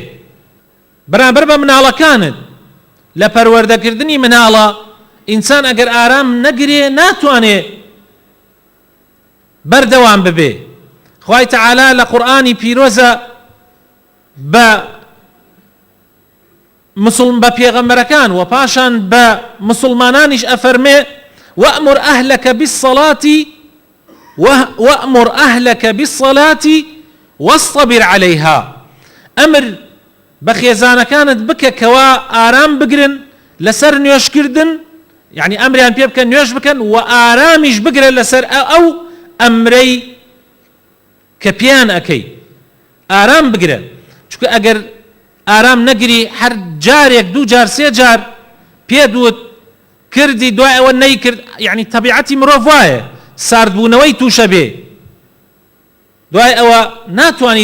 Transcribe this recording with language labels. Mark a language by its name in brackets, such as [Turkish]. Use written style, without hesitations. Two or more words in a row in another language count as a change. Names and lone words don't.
[Central Kurdish] بەرامبەر بە مناڵەکانت لە پەروەردەکردنی مناڵە، ئینسان ئەگەر ئارام نەگرێ ناتوانێ بەردەوام ببێ. خوای تەعالا لە قورئانی پیرۆزە بە پێغەمبەرەکان و پاشان بە مسلمانانیش ئەفەرمێ [Arabic] وأمر أهلك بالصلاة واصطبر عليها. [Central Kurdish] أمر بخيزانەکانت بکە کەوا ئارام بگرن لەسەر نوێشکردن يعني أمريان بيه بكن نوێژ بکەن و ئارامیش بگرە لەسەر ئەو ئەمرەی کە پیان ئەکەی ئارام بگرە چونکە ئەگەر ئارام نەگری هەر جارێک دوو جار سێ جار پێدوت کردی دوای ئەوە نەیکرد یعنی تەبیعەتی مرۆڤ وایە ساردبوونەوەی تووشە بێ دوای ئەوە ناتوانی